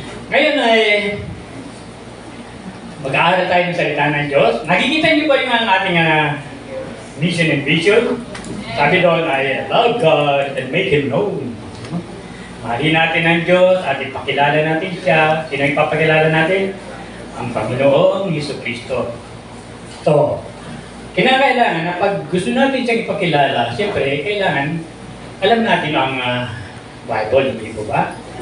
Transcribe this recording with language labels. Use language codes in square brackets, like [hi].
[tl] Ngayon ay mag-aaral tayo ng salita ng Diyos. Nakikita niyo ba yung ating mission and vision? Sabi doon ay, [en] love God and make Him known. [tl] Mahalin natin ang Diyos at ipakilala natin siya. Sino ipapakilala natin? Ang Panginoong Jesucristo. So, kinakailangan na pag gusto natin siyang ipakilala, siyempre, kailangan alam natin ang Bible, hindi po ba?